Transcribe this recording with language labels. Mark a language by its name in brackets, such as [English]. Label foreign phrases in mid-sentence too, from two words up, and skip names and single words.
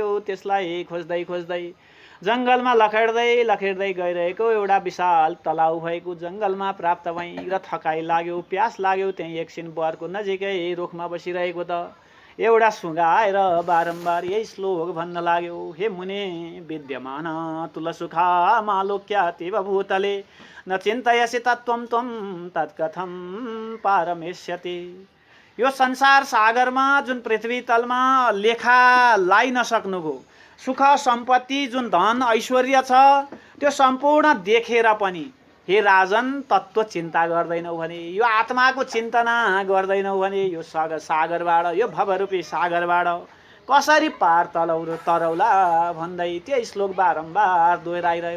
[Nepali] त्यसलाई खोज्दै खोज्दै जङ्गलमा लखेड्दै लखेड्दै गइरहेको एउटा विशाल तलाउ भएको जङ्गलमा प्राप्त भएँ र थकाइ लाग्यो, प्यास लाग्यो। त्यहीँ एकछिन बरको नजिकै रुखमा बसिरहेको त एउटा सुँगाएर बारम्बार यही श्लोक भन्न लाग्यो, [Sanskrit] हे मुने विद्यमान तुलसुखा मालोक्यातीव भूतले न चिन्तयसि तत्त्वं त्वं तत्कथं पारमेष्यति। [Nepali] यो संसार सागरमा जुन पृथ्वी तलमा लेखा लाइ नसक्नुको सुख सम्पत्ति जुन धन ऐश्वर्य छ त्यो सम्पूर्ण देखेर पनि हे राजन तत्त्व चिन्ता गर्दैनौ भने, यो आत्माको चिन्तना गर्दैनौ भने यो सागरबाट, यो भवरूपी सागरबाट कसरी पार तरौला भन्दै त्यो श्लोक बारम्बार दोहोऱ्याइरह्यो।